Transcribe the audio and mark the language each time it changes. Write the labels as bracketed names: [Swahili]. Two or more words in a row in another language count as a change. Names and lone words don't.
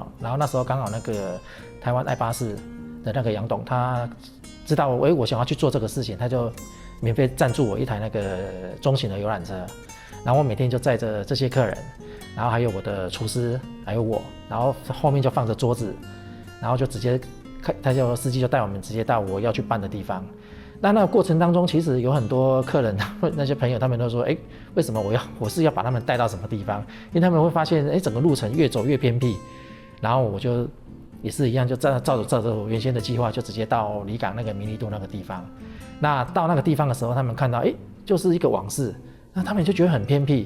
[Chinese] 然後那時候剛好那個台灣愛巴士的那個楊董，他知道我想要去做這個事情，他就免費贊助我一台那個中型的遊覽車，然後我每天就載着這些客人，然後還有我的廚師，還有我，然後後面就放着桌子，然後就直接司機就帶我們直接到我要去辦的地方。那個過程當中，其實有很多客人，那些朋友他們都說，為什麼我是要把他們帶到什麼地方？因為他們會發現，整個路程越走越偏僻，然後我就也是一樣，就照着我原先的計劃，就直接到離港那個明利度那個地方。那到那個地方的時候，他們看到，就是一個網室，那他們就覺得很偏僻。